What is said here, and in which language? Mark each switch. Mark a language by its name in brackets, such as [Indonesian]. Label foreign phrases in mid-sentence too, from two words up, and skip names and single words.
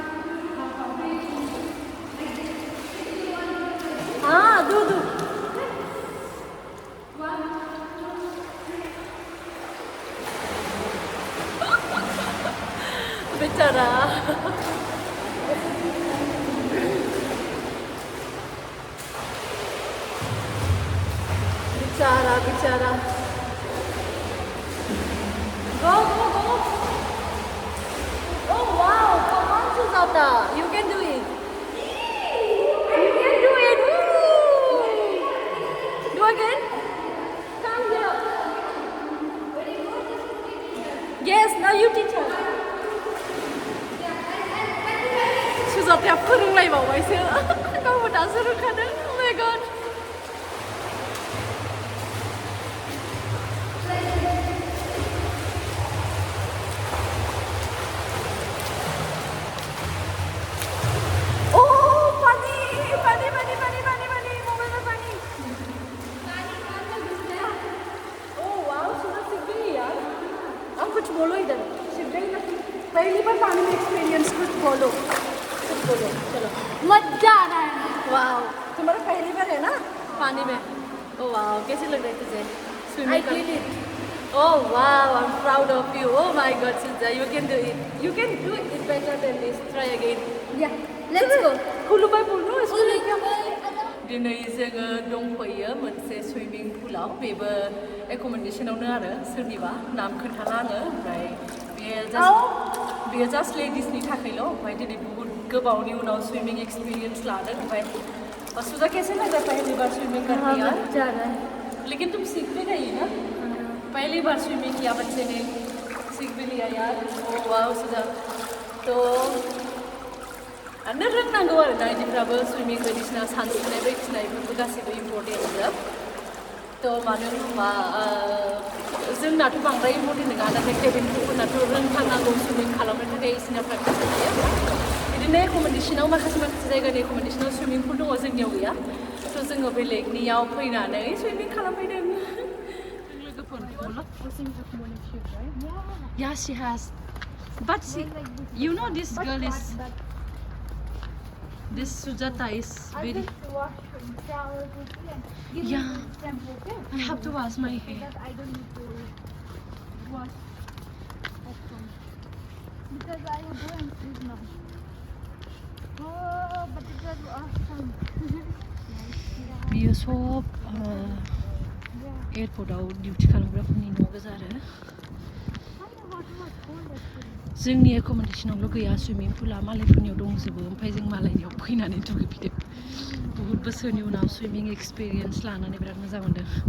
[Hindi] हाँ दो बेचारा बेचारा Go. [English] Oh wow, come on Sujata, you can do it. Woo! Do again. Come here. Yes, now you teach us. [Bodo] सुजाताया फोरोंलायबावबायसो गावबो दासो रोंखादों [English] oh my god oh [Hindi] पानी पानी पानी पानी पानी पानी मोबाइल में पानी [English] oh wow [Hindi] सुना सीख गई यार अब कुछ बोलो इधर सीख गई ना पहली बार पानी में एक्सपीरियंस कुछ बोलो बोलो चलो मजा आ रहा है वाओ तुम्हारा पहली बार है ना पानी में ओ वाओ कैसे लग रहा है तुझे [English] I स्विमिंग did it Oh wow, I'm proud of you. Oh my God, Sujata, you can do it. You can do it better than this. Try again. yeah let's go [Bodo] खुलुबाय बुलु खुलुबाय दिनै जोङो दंफैयो मोनसे सुइमिं पुलाव बेबो एकमडेसनावनो आरो सोरनिबा नाम खोन्थाला आङो ओमफ्राय बेयो जास्ट लेडिसनि थाखायल' ओमफ्राय दिनै बहुत गोबावनि उनाव स्विमिंग एक्सपीरियंस लादों ओमफ्य सुजा [Hindi] कैसे लग रहा है पहली बार स्विमिंग करके यार मजा आ रहा है लेकिन तुम सीख भी गई ना पहली बार स्विमिंग किया बच्चे ने सीख भी लिया यार ओ वाह सुजा तो [Bodo] आरो रोंनांगौ आरो ना इदिफ्राबो स्विमिं बायदिसिना सानस्रिनाय बायदिसिना बेफोरबो गासैबो [English] important job [Bodo] तो मानो होनबा जोंनाथ' बांद्राय इम्परटेन्ट नङा नाथाय केबिन क्रुफोरनाथ' रोंथारनांगौ स्विमिं खालामनो थाखाय इसोरना प्रेक्टिस थायो बिदिनो एकमडेसनाव माखासे जायगानि एकमडेसनाव स्विमिं पुल दङ जोंनियाव गैया थ' जोङो बेलेगनियाव फैनानै स्विमिं खालामफैदों [English] Yeah, she has. But she, you know, this girl is. This Sujata is very. Yeah. I have to wash my hair. I don't need to wash at home because I will go and sleep now. Oh, but it was awesome. [Bodo] बियो सब एयारपर्टआव डिउटि खालामग्राफोरनि न' गोजा आरो जोंनि एकमडेसनावल' गैया सुइमिं पुला मालायफोरनियाव दंजोबो ओमफ्राय जों मालायनियाव फैनानै दुगैफैदों बहुत बोसोरनि उनाव सुइमिं एक्सपिरियेन्स लानानै बिराद मोजां मोनदों